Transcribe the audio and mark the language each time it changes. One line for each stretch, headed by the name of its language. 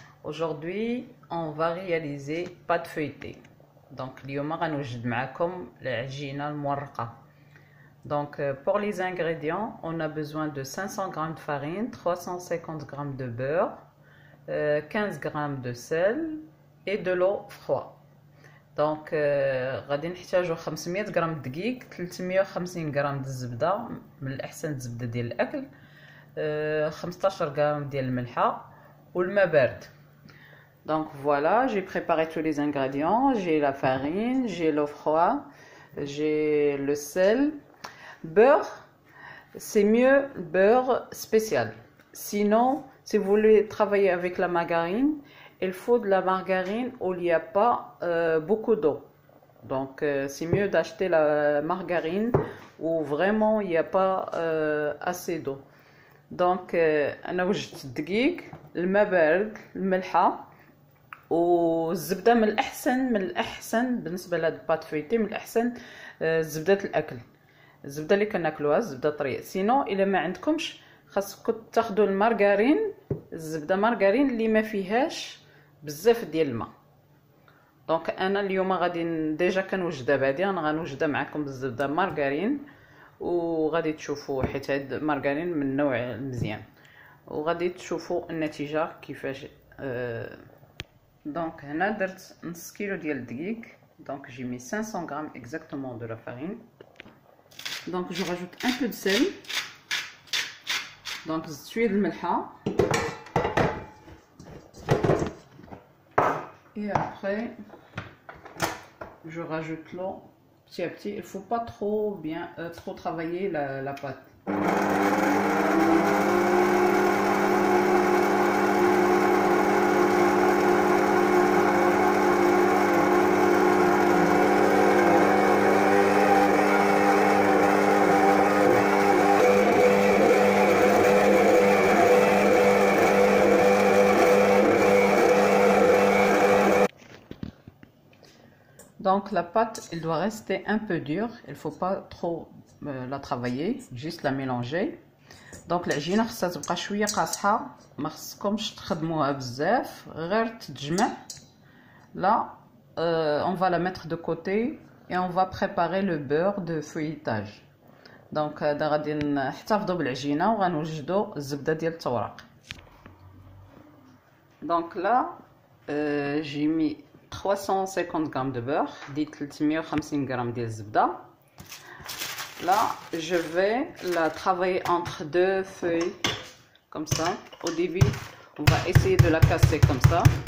French: Aujourd'hui, on va réaliser pâte feuilletée.
Arabic: Donc, اليوم غنوجد معكم العجينة المورقة.
French: Donc, pour les ingrédients, on a besoin de 500 g de farine, 350 g de beurre, 15 g de sel et de l'eau froide.
Arabic: Donc, غادي نحتاجو 500 g دقيق، 350 g د الزبدة، من الأحسن الزبدة ديال الأكل، 15 g ديال الملحة والماء بارد.
French: Donc voilà, j'ai préparé tous les ingrédients. J'ai la farine, j'ai l'eau froide, j'ai le sel. Beurre, c'est mieux beurre spécial. Sinon, si vous voulez travailler avec la margarine, il faut de la margarine où il n'y a pas beaucoup d'eau. Donc c'est mieux d'acheter la margarine où vraiment il n'y a pas assez d'eau.
Arabic: Donc أنا وجدت الدقيق، الماء بارد، الملحة والزبدة. من الأحسن بالنسبة لهاد الباط فويتي من الأحسن زبدة الأكل، الزبدة اللي كناكلوها الزبدة طرية. سينو إلا ما عندكمش خاصكم تاخدوا المارغرين، الزبدة مارغرين اللي ما فيهاش بزاف ديال الماء. دونك أنا اليوم غادي ديجا كنوجدها بعدي، أنا غنوجدها معكم بالزبدة مارغرين وغادي تشوفوا، حيت هاد مارغرين من النوع المزيان، وغادي تشوفوا النتيجة كيفاش. دونك هنا درت نص كيلو ديال الدقيق.
French: Donc j'ai mis 500 g exactement de la farine. Donc je rajoute un peu de sel.
Arabic: Donc شويه د الملحة.
French: Et après je rajoute l'eau petit à petit. Il faut pas trop travailler la pâte. Donc la pâte, elle doit rester un peu dure, il ne faut pas trop la travailler, juste la mélanger.
Arabic: Donc العجينة خصها تبقى شوية قاصحة، ما خصكمش تخدموها بزاف، غير تتجمع.
French: Là, on va la mettre de côté et on va préparer le beurre de feuilletage.
Arabic: Donc غادي نحتفظوا بالعجينة وغنوجدوا الزبدة ديال التوراق.
French: Donc là, j'ai mis 350 g de beurre, dit 350 g de zebda. Là, je vais la travailler entre deux feuilles, comme ça. Au début, on va essayer de la casser comme ça.